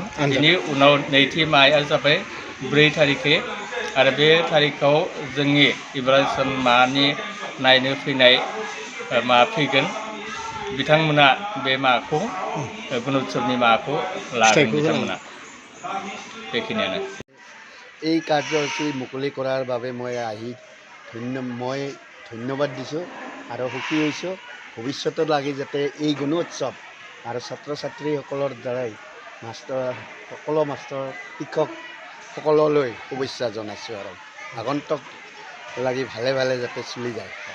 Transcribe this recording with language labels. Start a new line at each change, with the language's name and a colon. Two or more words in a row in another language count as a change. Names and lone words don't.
Bodo: बिनि उनाव नैथि माया जाबाय 4 थारिखे। आरो बे थारिखआव जोंनि इभालुएसन नायनो फैनाय फैगोन। बिथांमोना बे गुणोत्सवनि लागोन बिथांमोना। बेखिनियानो।
Assamese: এই কাৰ্যসূচী মুকলি কৰাৰ বাবে মই ধন্যবাদ দিছোঁ আৰু সুখী হৈছোঁ। ভৱিষ্যতে লাগি যাতে এই গুণোৎসৱ আৰু ছাত্ৰ ছাত্ৰীসকলৰ দ্বাৰাই সকলো মাষ্টৰ শিক্ষক সকললৈ শুভেচ্ছা জনাইছোঁ আৰু আগন্তুক লাগি ভালে ভালে যাতে চলি যায়।